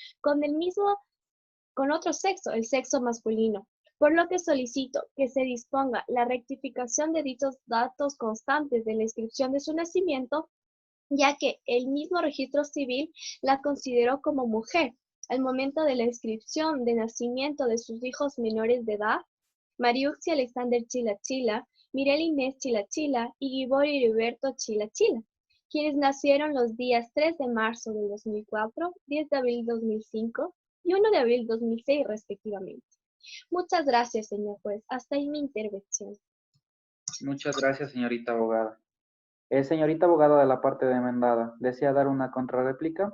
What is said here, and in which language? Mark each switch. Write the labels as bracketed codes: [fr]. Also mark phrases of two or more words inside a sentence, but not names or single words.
[es] con otro sexo, el sexo masculino, por lo que solicito que se disponga la rectificación de dichos datos constantes de la inscripción de su nacimiento, ya que el mismo registro civil la consideró como mujer al momento de la inscripción de nacimiento de sus hijos menores de edad, Mariuxi Alexander Chila Chila, Mirel Inés Chila Chila y Gibori Heriberto Chila Chila, quienes nacieron los días 3 de marzo del 2004, 10 de abril 2005 y 1 de abril 2006 respectivamente. Muchas gracias, señor juez. Hasta ahí mi intervención. Muchas gracias, señorita abogada. Señorita abogada de la parte demandada, ¿desea dar una contrarréplica?